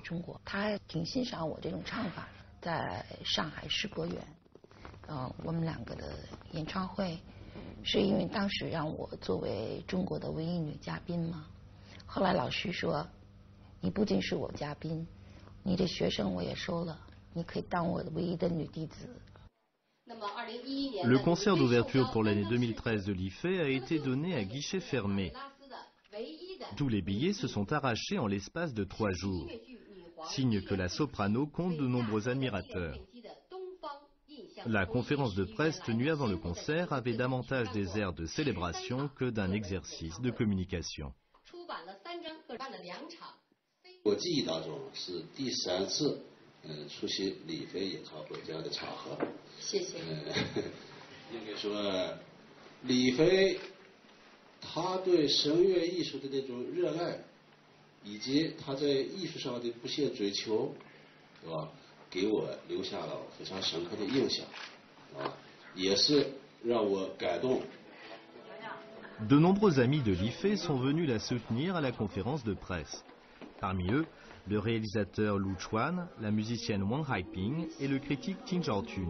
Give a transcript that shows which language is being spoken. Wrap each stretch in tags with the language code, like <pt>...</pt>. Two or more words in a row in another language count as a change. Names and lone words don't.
<zh>中国，他还挺欣赏我这种唱法，在上海世博园，我们2个的演唱会，是因为当时让我作为中国的唯一女嘉宾嘛。后来老师说，你不仅是我嘉宾，你的学生我也收了，你可以当我的唯一的女弟子。</zh> <fr>Le concert d'ouverture pour l'année 2013 de Li Fei a été donné à guichet fermé. Tous les billets se sont arrachés en l'espace de 3 jours, signe que la soprano compte de nombreux admirateurs. La conférence de presse tenue avant le concert avait davantage des airs de célébration que d'un exercice de communication.</fr> <zh>我记忆当中是第3次出席李飞演唱会这样的场合。谢谢。应该说，李飞他对声乐艺术的那种热爱，以及他在艺术上的不懈追求，是吧？给我留下了非常深刻的印象，也是让我感动。</zh> <fr>De nombreux amis de Li Fei sont venus la soutenir à la conférence de presse. Parmi eux, le réalisateur Lu Chuan, la musicienne Wang Haiping et le critique Ting Zhaotun.</fr>